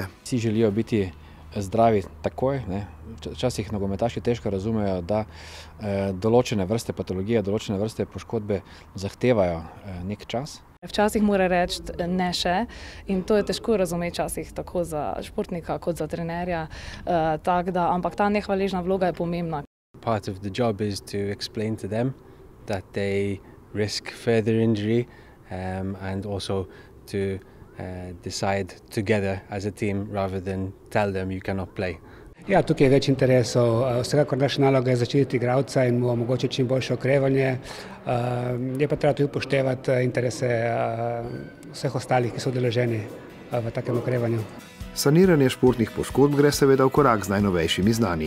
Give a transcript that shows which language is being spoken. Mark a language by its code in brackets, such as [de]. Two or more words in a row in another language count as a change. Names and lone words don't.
[sl] Vsi želijo biti zdravi takoj. Včasih nogometaši težko razumejo, da določene vrste patologije, določene vrste poškodbe zahtevajo nek čas. Včasih mora reči ne še in to je težko razumeti včasih tako za športnika kot za trenerja, ampak ta nehvaležna vloga je pomembna. [en] Part of the job is to explain to them that they risk further injury and also to decide together as a team rather than tell them you cannot play. [sl] Ja, tukaj je več interesov. Vsekakor naša naloga je zaščititi igralca in mu omogočiti čim boljše okrevanje. Je pa treba tudi upoštevati interese vseh ostalih, ki so udeleženi v takem okrevanju. Saniranje športnih poškodb gre seveda v korak z najnovejšimi znanji.